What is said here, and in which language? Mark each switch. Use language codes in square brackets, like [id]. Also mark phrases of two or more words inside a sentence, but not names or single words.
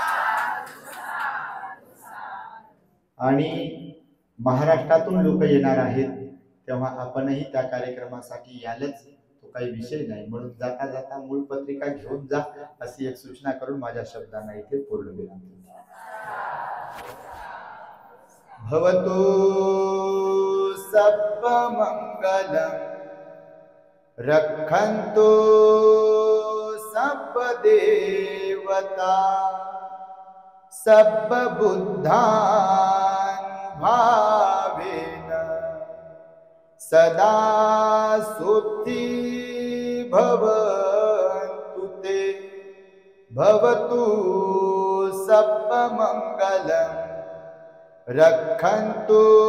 [mr] आणि महाराष्ट्रातून लोक येणार आहेत तेव्हा आपणही त्या कार्यक्रमासाठी यालच, तो काही विषय नाही. म्हणून जाता जाता मूळ पत्रिका घेऊन जा अशी एक सूचना करून माझ्या शब्दांना इथे पूर्ण विराम देतो. [pi] भवतु सब्ब मंगलम रक्षन्तु सब्ब देवता सब्ब बुद्धान भावेन सदा सुखी भवन्तु ते [sa] भवतु सर्वमङ्गलम् रक्षन्तु